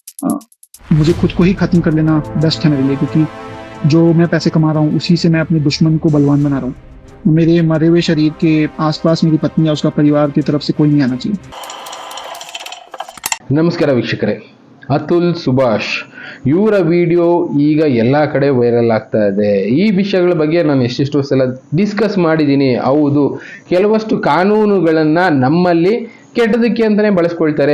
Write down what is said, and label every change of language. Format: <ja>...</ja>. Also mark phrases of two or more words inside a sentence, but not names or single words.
<hi>अ, मुझे खुद को ही खत्म कर लेना बेस्ट है मेरे लिए, क्योंकि जो मैं पैसे कमा रहा हूँ उसी से मैं अपने दुश्मन को बलवान बना रहा हूँ। मेरे मरे हुए शरीर के आसपास मेरी पत्नी या उसका परिवार की तरफ से कोई नहीं आना चाहिए।</hi> <kn>ನಮಸ್ಕಾರ ವೀಕ್ಷಕರೇ, ಅತುಲ್ ಸುಭಾಷ್ ಇವರ ವಿಡಿಯೋ ಈಗ ಎಲ್ಲ ಕಡೆ ವೈರಲ್ ಆಗ್ತಾ ಇದೆ. ಈ ವಿಷಯಗಳ ಬಗ್ಗೆ ನಾನು ಎಷ್ಟೆಷ್ಟೋ ಸಲ ಡಿಸ್ಕಸ್ ಮಾಡಿದ್ದೀನಿ. ಹೌದು, ಕೆಲವಷ್ಟು ಕಾನೂನುಗಳನ್ನು ನಮ್ಮಲ್ಲಿ ಕೆಟ್ಟದಕ್ಕೆ ಅಂತಲೇ ಬಳಸ್ಕೊಳ್ತಾರೆ.</kn>